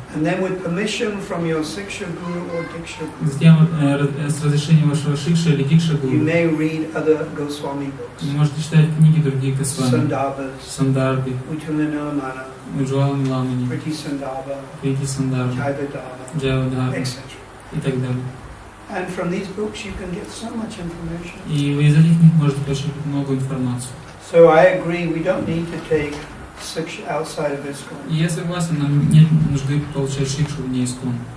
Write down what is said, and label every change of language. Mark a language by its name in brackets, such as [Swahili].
[English] And then with permission from your Siksha Guru or Diksha Guru, [Russian] Затем с разрешения вашего Шикша или Дикша [English] you [Russian] Гуру [English] may read other Goswami books. [Russian] вы можете читать книги других Госвами, [English] Sandarbhas, [Russian] Сандарби, [English] Uttalanamana, [Russian] Уджвала Миламани, [English] Priti Sandarbha, [Russian] Прити Сандарби, [English] Jaivadharma, [Russian] Джайвадхарма [English] etc. [Russian] и так далее. [English] And from these books you can get so much information. [Russian] И вы из этих книг можете получить много информации. [English] So I agree, we don't need to take Siksha outside of ISKCON. [Russian] И я согласен, нам нет нужды получать Шикшу вне искон.